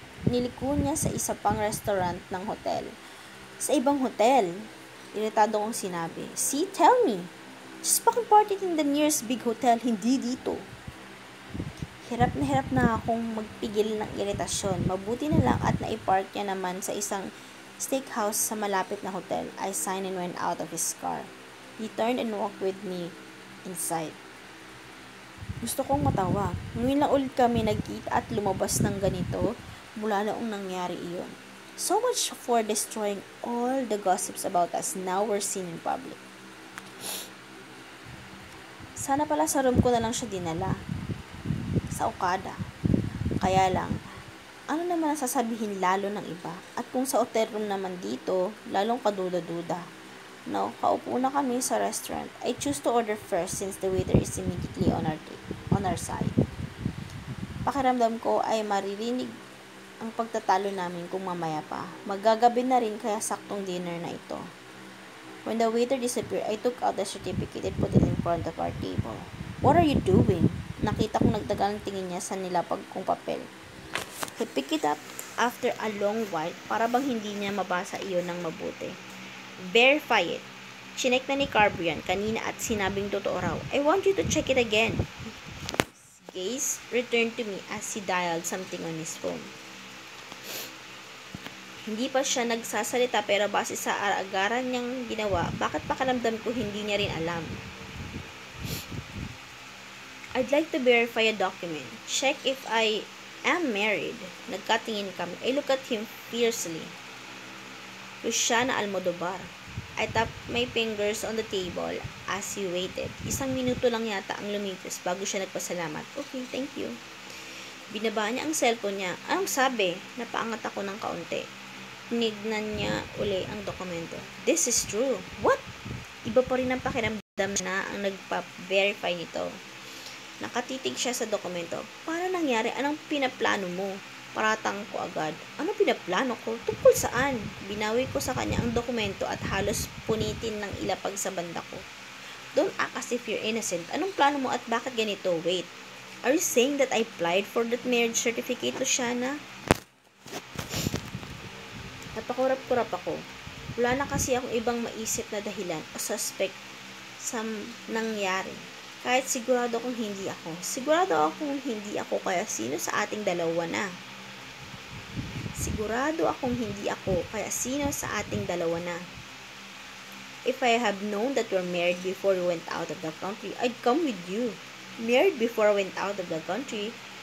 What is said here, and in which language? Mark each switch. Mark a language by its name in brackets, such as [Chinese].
[Filipino] Niliko niya sa isa pang restaurant ng hotel. Sa ibang hotel, iritado kong sinabi. [English] See, tell me. Just fucking party in the nearest big hotel, [Filipino] hindi dito. Hirap na akong magpigil ng iritasyon. Mabuti na lang at naipark niya naman sa isang steakhouse sa malapit na hotel. [English] I signed and went out of his car. He turned and walked with me inside. [Filipino] Gusto kong matawa. Ngayon lang ulit kami nagkita at lumabas ng ganito mula noong nangyari iyon. [English] So much for destroying all the gossips about us now we're seen in public. [Filipino] Sana pala sa room ko na lang siya dinala. Sa Okada. Kaya lang, ano naman ang sasabihin lalo ng iba? At kung sa hotel room naman dito, lalong kaduda-duda. No, kaupo na kami sa restaurant. [English] I choose to order first since the waiter is immediately on our side. [Filipino] Pakiramdam ko ay maririnig ang pagtatalo namin kung mamaya pa. Magagabi na rin kaya saktong dinner na ito. [English] When the waiter disappeared, I took out the certificate and put it in front of our table. What are you doing? [Filipino] Nakita kong nagtagal ang tingin niya sa nilapag kong papel. [English] He picked it up after a long while [Filipino] para bang hindi niya mabasa iyon ng mabuti. [English] Verify it. [Filipino] Chinek na ni Carver yan kanina at sinabing totoo raw. [English] I want you to check it again. His gaze returned to me as he dialed something on his phone. [Filipino] Hindi pa siya nagsasalita pero base sa agaran niyang ginawa, bakit pakiramdam ko hindi niya rin alam. [English] I'd like to verify a document. Check if I am married. [Filipino] Nagkatingin kami. [English] I look at him fiercely. Luciana Almodovar. I tapped my fingers on the table as he waited. [Filipino] 1 minuto lang yata ang lumipas bago siya nagpasalamat. [English] Okay, thank you. [Filipino] Binaba niya ang cellphone niya. Anong sabi? Napaangat ako ng kaunti. Tinignan niya uli ang dokumento. [English] This is true. What? [Filipino] Iba pa rin ang pakiramdam na ang nagpa-verify nito. Nakatitig siya sa dokumento. Paano nangyari? Anong pinaplano mo? Paratang ko agad. Ano pinaplano ko? Tungkol saan? Binawi ko sa kanya ang dokumento at halos punitin ng ilapag sa banda ko. [English] Don't act as if you're innocent. [Filipino] Anong plano mo at bakit ganito? [English] Wait. Are you saying that I applied for that marriage certificate, Luciana? [Filipino] Napakurap-kurap ako. Wala na kasi akong ibang maisip na dahilan o suspect sa nangyari. Kahit sigurado akong hindi ako. Sigurado akong hindi ako, kaya sino sa ating dalawa na? Sigurado akong hindi ako, kaya sino sa ating dalawa na? [English] If I have known that you're married before you went out of the country, I'd come with you. Married before I went out of the country?